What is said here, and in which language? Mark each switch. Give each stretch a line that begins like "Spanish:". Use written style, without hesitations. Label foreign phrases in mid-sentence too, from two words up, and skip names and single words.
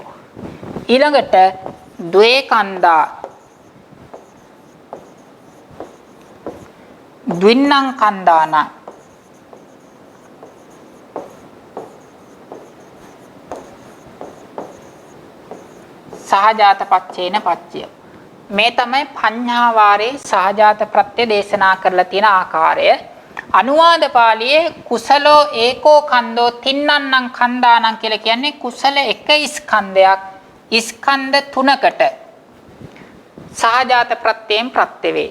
Pali: ඊළඟට ද්වේ කන්දා ද්වින්නං කන්දාන සහජාත පච්චේන පච්චය.
Sinhala: මේ තමයි පඤ්ඤා වාරේ සහජාත ප්‍රත්‍ය දේශනා කරලා තියෙන ආකාරය. අනුවාද පාළියේ
Pali: කුසලෝ ඒකෝ කන්දෝ තින්නන්නං කන්දානං
Sinhala: කියලා කියන්නේ කුසල එක ස්කන්ධයක් ස්කන්ධ තුනකට සහජාත ප්‍රත්‍යයෙන් ප්‍රත්‍ය වේ.